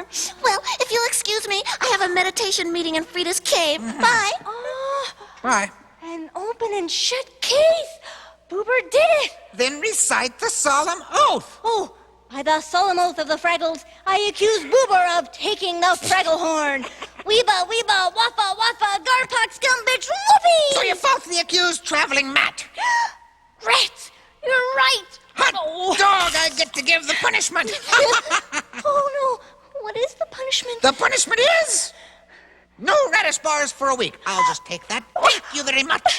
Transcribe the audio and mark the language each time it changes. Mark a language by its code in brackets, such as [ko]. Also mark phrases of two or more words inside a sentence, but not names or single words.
[en] Well, if you'll excuse me, I have a meditation meeting in Frida's cave. Bye. Bye. An open and shut case. Boober did it. Then recite the solemn oath. Oh, by the solemn oath of the Fraggles, I accuse Boober of taking the Fraggle horn. Weeba, weeba, waffa, waffa, garpox, scumbitch, whoopee! So you falsely accused traveling Matt. Rats, you're right. Hot dog, I get to give the punishment. Oh, no. What is the punishment? The punishment is no radish bars for a week. I'll just take that. Thank you very much.